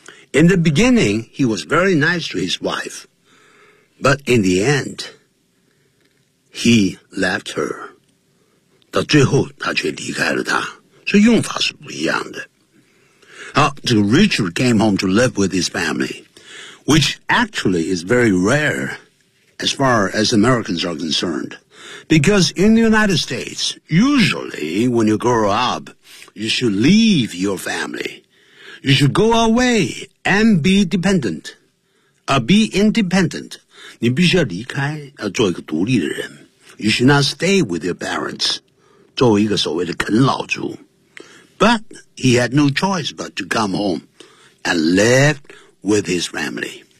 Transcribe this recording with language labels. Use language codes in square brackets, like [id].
[en] In the beginning, he was very nice to his wife, but in the end,He left her. [zh] 到最后他却离开了他。所以用法是不一样的。 [en] So Richard came home to live with his family, which actually is very rare as far as Americans are concerned. Because in the United States, usually when you grow up, you should leave your family. You should go away and be dependent. Be independent. [zh] 你必须要离开，要做一个独立的人。 [en] You should not stay with your parents. [zh] 作为一个所谓的啃老族。 [en] But he had no choice but to come home and live with his family.